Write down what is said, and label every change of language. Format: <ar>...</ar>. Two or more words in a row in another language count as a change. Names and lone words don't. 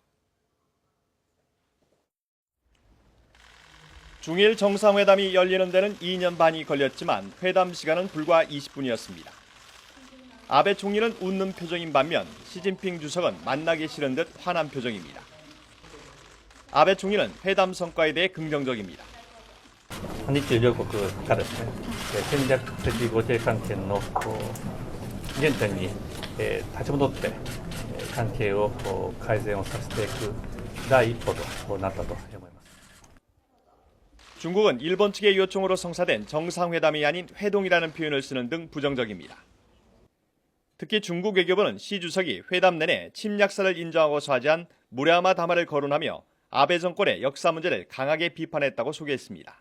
<ko>중일 정상회담이 열리는 데는 2년 반이 걸렸지만 회담 시간은 불과 20분이었습니다. 아베 총리는 웃는 표정인 반면 시진핑 주석은 만나기 싫은 듯 화난 표정입니다. 아베 총리는 회담 성과에 대해 긍정적입니다.</ko> <ja>日中両国がですね、戦略的互恵関係の原点に立ち戻って関係を改善をさせていく第一歩となったと思います。</ja> <ko>중국은 일본 측의 요청으로 성사된 정상회담이 아닌 회동이라는 표현을 쓰는 등 부정적입니다. 특히 중국 외교부는 시 주석이 회담 내내 침략사를 인정하고 사죄한 무라야마 담화를 거론하며 아베 정권의 역사 문제를 강하게 비판했다고 소개했습니다.</ko>